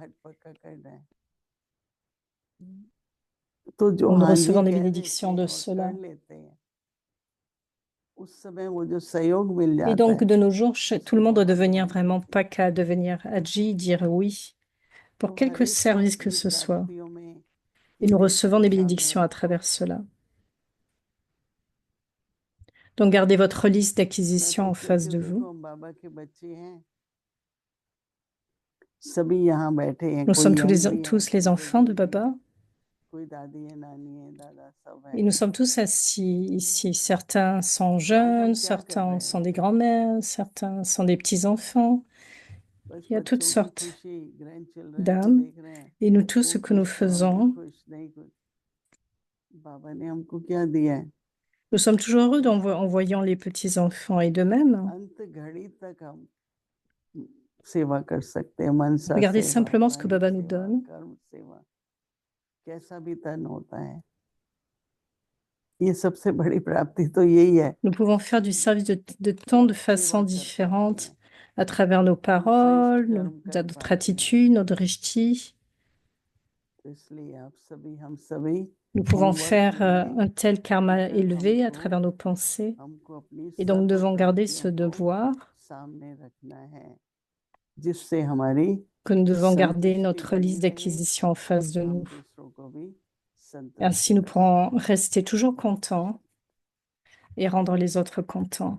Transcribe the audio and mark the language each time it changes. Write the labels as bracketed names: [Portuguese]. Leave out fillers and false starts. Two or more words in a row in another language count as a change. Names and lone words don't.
[Hindi] पाठ पक्का करना है, तो जो [French] en nous [Hindi] हाँ जी [French] recevant des [Hindi] कह देते [French] bénédictions [Hindi] हैं [French] de [Hindi] और कर [French] cela. [Hindi] लेते हैं, उस समय वो जो सहयोग मिल [French] Et [Hindi] जाता [French] donc, [Hindi] है, [French] de nos jours, tout [Hindi] उसकी [French] le monde doit [Hindi] बहुत [French] devenir [Hindi] पॉइंट [French] vraiment [Hindi] होती है। [French] PACA, devenir Haji, dire oui [Hindi] तो [French] pour [Hindi] हर [French] quelque [Hindi] एक को [French] service que [Hindi] अपनी [French] ce soit. [Hindi] प्राप्तियों में [French] Et [Hindi] ये [French] nous recevons [Hindi] देखो, [French] des [Hindi] सामने [French] bénédictions à [Hindi] रखो। [French] travers cela. Donc, gardez votre liste [Hindi] मैं [French] d'acquisitions [Hindi] तो [French] en face [Hindi] क्योंकि [French] de vous. [Hindi] देखो हम बाबा के बच्चे हैं, सभी यहाँ बैठे हैं, [French] Nous sommes [Hindi] कोई यंग भी है, [French] tous les [Hindi] कोई [French] enfants de [Hindi] बुजुर्ग भी है, [French] Baba. [Hindi] कोई दादी है, नानी है, दादा, सब [French] Et [Hindi] है। [French] nous sommes tous assis ici. Certains sont [Hindi] तो आज हम [French] jeunes, [Hindi] क्या कर रहे [French] certains [Hindi] हैं, [French] sont des grands-mères, certains sont des petits-enfants. [Hindi] बस [French] Il y a toutes [Hindi] बच्चों की [French] sortes [Hindi] खुशी, [English] grand children [Hindi] को [French] d'âmes. [Hindi] देख रहे हैं, [French] Et nous, tout ce [Hindi] वो [French] que nous [Hindi] खुश तो हम भी [French] faisons, [Hindi] खुश, नहीं खुश, बाबा ने हमको क्या दिया है, [French] nous sommes toujours heureux en voyant les petits-enfants. Et de même, [Hindi] अंत घड़ी तक हम सेवा कर सकते हैं, मनसा [French] regardez [Hindi] सेवा, [French] simplement ce que [Hindi] वाणी [French] Baba nous [Hindi] सेवा, [French] donne. [Hindi] कर्म सेवा, कैसा भी तन होता है, ये सबसे बड़ी प्राप्ति तो यही है, [French] Nous pouvons faire du service de [Hindi] कि [French] tant de [Hindi] आप सेवा [French] façons [Hindi] कर पाते [French] différentes [Hindi] हैं, [French] à travers nos [Hindi] हम श्रेष्ठ [French] paroles, [Hindi] कर्म कर [French] notre [Hindi] पाते हैं। [French] attitude, notre drishti. [Hindi] तो इसलिए आप सभी, हम सभी [French] Nous pouvons [Hindi] होमवर्क [French] faire [Hindi] करिए [French] un tel [Hindi] कि [French] karma [Hindi] कल [French] élevé à [Hindi] हमको [French] travers nos pensées. [Hindi] हमको अपनी [French] Et donc, nous [Hindi] सर्व [French] devons garder ce [Hindi] प्राप्तियों को [French] devoir [Hindi] सामने रखना है, जिससे हमारी [French] que nous devons garder [Hindi] संतुष्टि [French] notre [Hindi] बनी [French] liste [Hindi] रहे, [French] d'acquisition en face de [Hindi] हम [French] nous. [Hindi] दूसरों को भी [French] Ainsi, [Hindi] संतुष्टि [French] nous [Hindi] कर सकते [French] pourrons rester toujours contents et rendre les autres contents.